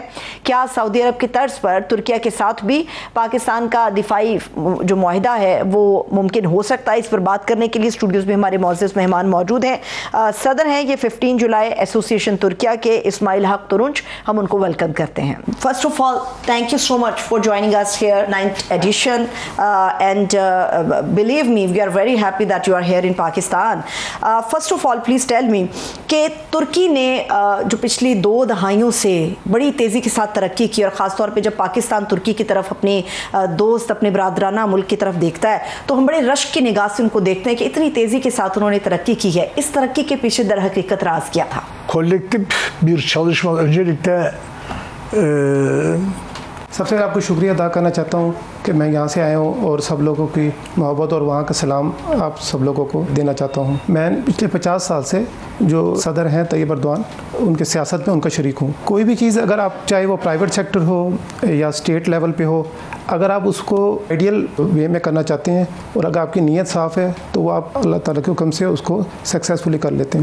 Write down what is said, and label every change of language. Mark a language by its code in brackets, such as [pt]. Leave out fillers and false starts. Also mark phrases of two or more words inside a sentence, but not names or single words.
[ur] کیا سعودی عرب کی طرز پر ترکیہ کے ساتھ بھی پاکستان کا دفاعی جو معاہدہ ہے وہ ممکن ہو سکتا ہے؟ اس پر بات کرنے کے لیے اسٹوڈیوز میں ہمارے معزز مہمان موجود ہیں۔ صدر ہیں یہ 15 جولائی ایسوسی ایشن ترکیہ کے اسماعیل حق ترنچ، ہم ان کو ویلکم کرتے ہیں۔ [en] First of all thank you so much for joining us here 9th edition and believe me we are very happy that you are here in Pakistan. First of all please tell me [ur] کہ ترکی نے جو پچھلی 2 دہائیوں سے بڑی تیزی کے ساتھ ترقی کی، اور خاص طور پہ جب پاکستان ترکی کی طرف اپنے دوست، اپنے برادرانہ ملک کی طرف دیکھتا ہے تو ہم بڑے رشک کی نگاہ سے ان کو دیکھتے ہیں کہ اتنی تیزی کے ساتھ انہوں نے ترقی کی ہے۔ اس ترقی کے پیچھے در حقیقت راز کیا تھا؟ [tr] Kolektif bir çalışma. Öncelikle [ur] سب سے آپ کو شکریہ ادا کرنا چاہتا ہوں کہ میں یہاں سے آیا ہوں اور سب لوگوں کی محبت اور وہاں کا سلام آپ سب لوگوں کو دینا چاہتا ہوں۔ میں پچھلے 50 سال سے جو صدر ہیں طیب اردوان، ان کے سیاست میں ان کا شریک ہوں۔ کوئی بھی چیز اگر آپ چاہے وہ [en] private sector [ur] ہو یا [en] state level [ur] پہ ہو، اگر آپ اس کو [en] ideal way [ur] میں کرنا چاہتے ہیں اور اگر آپ کی نیت صاف ہے تو وہ آپ اللہ تعالیٰ کے حکم سے اس کو سکسیزفلی کر لیتے ہیں۔